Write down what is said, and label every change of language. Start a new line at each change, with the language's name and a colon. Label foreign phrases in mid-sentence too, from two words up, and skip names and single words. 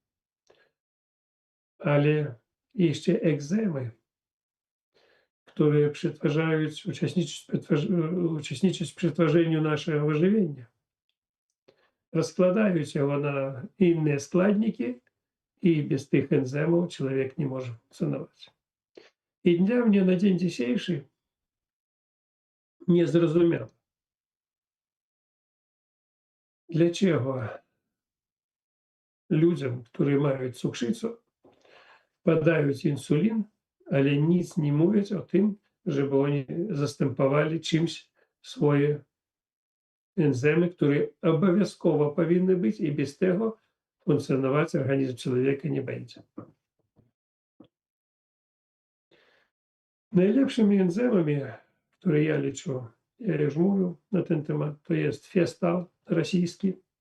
Polish: Ale jeszcze enzymy, które uczestniczyć w przetwarzaniu naszego żywienia, rozkładają jego na inne składniki i bez tych enzymów człowiek nie może funkcjonować. I dla mnie na dzień dzisiejszy niezrozumiałe, dlaczego ludziom, którzy mają cukrzycę,
Ukrainian: podaють інсулін,
Polish: але nic nie mówić o tym, żeby oni zastępowali czymś swoje enzymy, które obowiązkowo powinny być i bez tego funkcjonować organizm człowieka nie będzie. Najlepszymi enzymami, które ja liczę, ja już mówił na ten temat, to jest Festal rosyjski.